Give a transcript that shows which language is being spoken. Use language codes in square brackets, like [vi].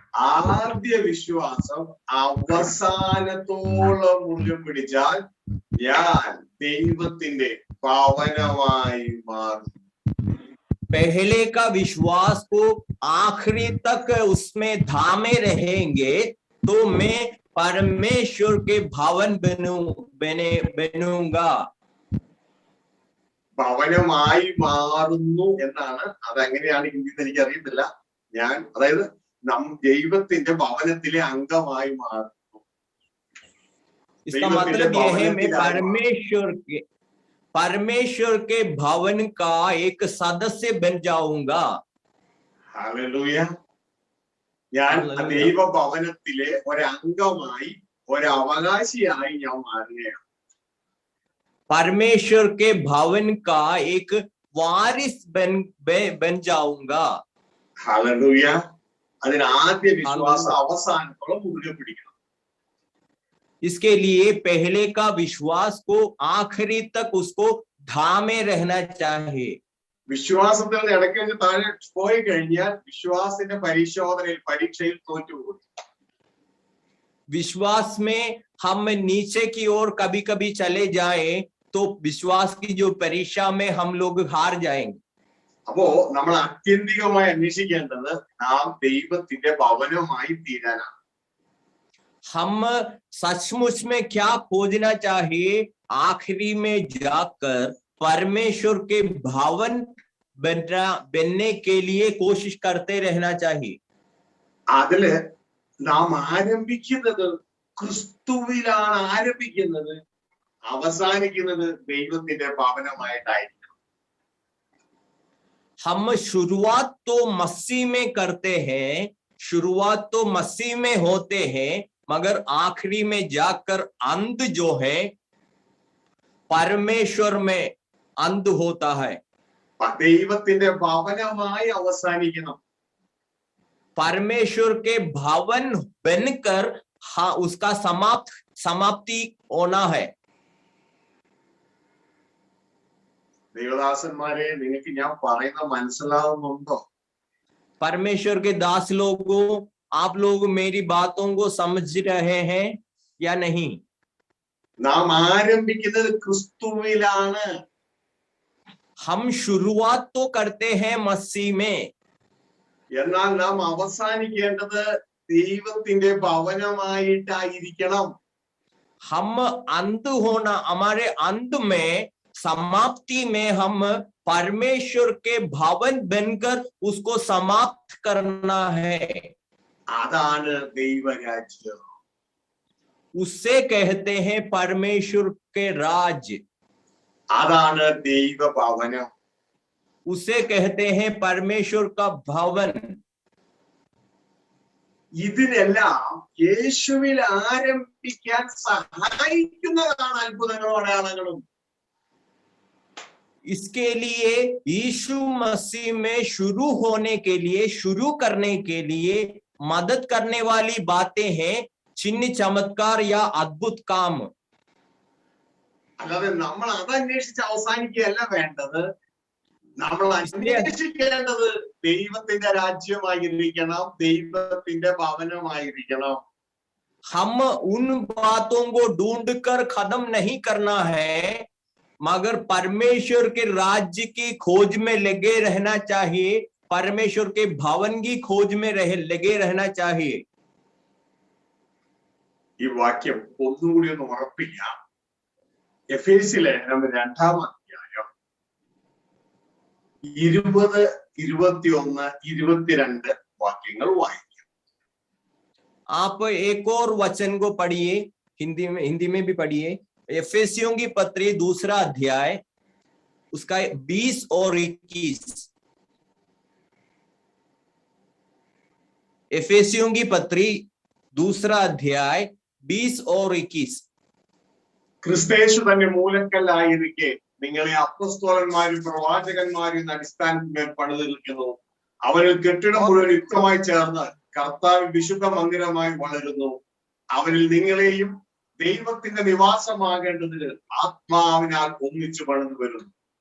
[ml] ആദ്യ വിശ്വാസം അവസാനത്തോളം മുറുകെ പിടിച്ചാൽ ഞാൻ ദൈവത്തിന്റെ ഭവനമായി മാറും. [hi] पहले का विश्वास को आखिरी तक उसमें धामे रहेंगे तो मैं परमेश्वर के भवन बनूंगा। [ml] ഭവനമായി മാറുന്നു എന്നാണ്. അതെങ്ങനെയാണ് ഹിന്ദിയിൽ എനിക്ക് അറിയത്തില്ല. അതായത് ദൈവത്തിന്റെ ഭവനത്തിലെ അംഗമായി മാറുന്നു. [hi] इसका [ml] ദൈവത്തിന്റെ [hi] मतलब यह है मैं [ml] ഭവനത്തിലായി [hi] परमेश्वर के भवन का एक सदस्य बन जाऊंगा। [ml] ഹല്ലേലൂയ. ഞാൻ ഹല്ലേലൂയ. ദൈവ ഭവനത്തിലെ ഒരംഗമായി ഒരവകാശിയായി ഞാൻ മാറുകയാണ്. [hi] परमेश्वर के भवन का एक वारिस बन जाऊंगा। [ml] ഹല്ലേലൂയ. അതിന് ആദ്യ വിശ്വാസം അവസാനത്തോളം മുറുകെ പിടിക്കണം. [hi] इसके लिए पहले का विश्वास को आखिरी तक उसको थामे रहना चाहिए। [ml] വിശ്വാസത്തിൽ നിന്ന് ഇടയ്ക്ക് വെച്ച് താഴെ പോയി കഴിഞ്ഞാൽ വിശ്വാസത്തിന്റെ പരീക്ഷയിൽ തോറ്റുപോകും. [hi] विश्वास में हम नीचे की ओर कभी कभी चले जाएं तो विश्वास की जो परीक्षा में हम लोग हार जाएंगे। [ml] അപ്പോ നമ്മൾ ആത്യന്തികമായി അന്വേഷിക്കേണ്ടത് നാം ദൈവത്തിന്റെ ഭവനമായി തീരാനാണ്. [hi] हम सचमुच में क्या खोजना चाहिए? आखिरी में जाकर परमेश्वर के भवन बनने के लिए कोशिश करते रहना चाहिए। [ml] അതില് നാം ആരംഭിക്കുന്നത് ക്രിസ്തുവിലാണ് ആരംഭിക്കുന്നത്, അവസാനിക്കുന്നത് ദൈവത്തിന്റെ ഭവനമായിട്ടായിരിക്കും. [hi] हम शुरुआत तो मसीह में करते हैं, शुरुआत तो मसीह में होते हैं, मगर आखिरी में जाकर अंत जो है परमेश्वर में अंत होता है। [ml] ദൈവത്തിന്റെ ഭവനമായി അവസാനിക്കണം. [hi] परमेश्वर के भवन बनकर हाँ उसका समाप्ति होना है। [ml] ദൈവദാസന്മാരെ, നിങ്ങൾക്ക് ഞാൻ പറയുന്ന മനസ്സിലാവുന്നുണ്ടോ? [hi] परमेश्वर के दास लोगों, आप लोग मेरी बातों को समझ रहे हैं या नहीं? [ml] നാം ആരംഭിക്കുന്നത് ക്രിസ്തുവിലാണ്. [hi] हम शुरुआत तो करते हैं मसीह में, [ml] എന്നാൽ നാം അവസാനിക്കേണ്ടത് ദൈവത്തിന്റെ ഭവനമായിട്ടായിരിക്കണം. [hi] हम अंत होना, हमारे अंत में समाप्ति में हम परमेश्वर के भवन बनकर उसको समाप्त करना है। [ml] അതാണ് ദൈവരാജ്യം. [hi] उससे कहते हैं परमेश्वर के राज्य, [ml] അതാണ് ദൈവഭവനം. [hi] उसे कहते हैं परमेश्वर का भवन। [ml] ഇതിനെല്ലാം യേശുവിൽ ആരംഭിക്കാൻ സഹായിക്കുന്നതാണ് അത്ഭുതങ്ങളും അടയാളങ്ങളും. [hi] इसके लिए यीशु मसीह में शुरू होने के लिए, शुरू करने के लिए मदद करने वाली बातें हैं चिन्ह, चमत्कार या अद्भुत काम। [ml] അല്ലാതെ നമ്മൾ അതന്വേഷിച്ച് അവസാനിക്കുകയല്ല വേണ്ടത്. നമ്മൾ അന്വേഷിക്കേണ്ടത് ദൈവത്തിന്റെ രാജ്യമായിരിക്കണം, ദൈവത്തിന്റെ ഭവനമായിരിക്കണം. [hi] हम उन बातों को ढूंढकर खत्म नहीं करना है, मगर परमेश्वर के राज्य की खोज में लगे रहना चाहिए, परमेश्वर के भवन की खोज में लगे रहना चाहिए। [ml] ഈ വാക്യം ഒന്നുകൂടി ഒന്ന് ഉറപ്പിക്കാം. എഫേസ്യ ലേഖനം 2-ാം അധ്യായം 20, 21, 22 വാക്യങ്ങൾ വായിക്കും. [hi] आप एक और वचन को पढ़िए, हिंदी में भी पढ़िए। एफेसियों की पत्री 2 अध्याय उसका 20 और 21। एफेसियों की पत्री 2 अध्याय 20 और 21। [ml] ക്രിസ്തയേശു തന്നെ മൂലക്കല്ലായിരിക്കെ നിങ്ങളെ അപ്പോസ്തലന്മാരും പ്രവാചകന്മാരും എന്ന അടിസ്ഥാനത്തിന്മേൽ പണിതിരിക്കുന്നു. അവരിൽ കെട്ടിടം മുഴുവൻ യുക്തമായി ചേർന്ന് കർത്താവ് വിശുദ്ധ മന്ദിരമായി വളരുന്നു. അവരിൽ നിങ്ങളെയും ദൈവത്തിന്റെ നിവാസമാകേണ്ടതിന് ആത്മാവിനാൽ ഒന്നിച്ചു പണിതു വരുന്നു.